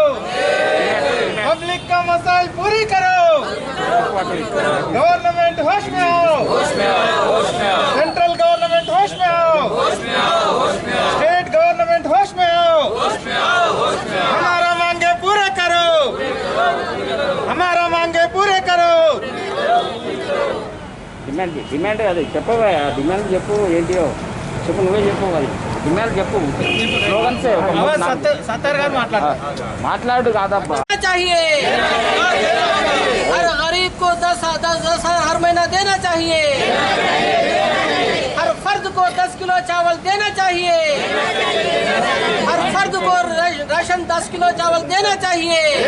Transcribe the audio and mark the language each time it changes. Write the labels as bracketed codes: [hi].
[hi] Public का मसाइल पूरी करो, गवर्नमेंट होश में आओ, सेंट्रल गवर्नमेंट होश में आओ, स्टेट गवर्नमेंट होश में आओ, हमारा मांगे पूरे करो, हमारा मांगे पूरे करो. [te] డిమాండ్ అది చెప్పవా, డిమాండ్ చెప్పు, ఏంటియో చెప్పు, నువ్వే చెప్పు, అది డిమాండ్ చెప్పు, స్లోగన్సే. सत्तर गार మాట్లాడు కాదబ్బా. [hi] चाहिए हर गरीब को 10,000 हर महीना देना चाहिए, हर फर्द को 10 किलो चावल देना चाहिए, हर फर्द को राशन 10 किलो चावल देना चाहिए.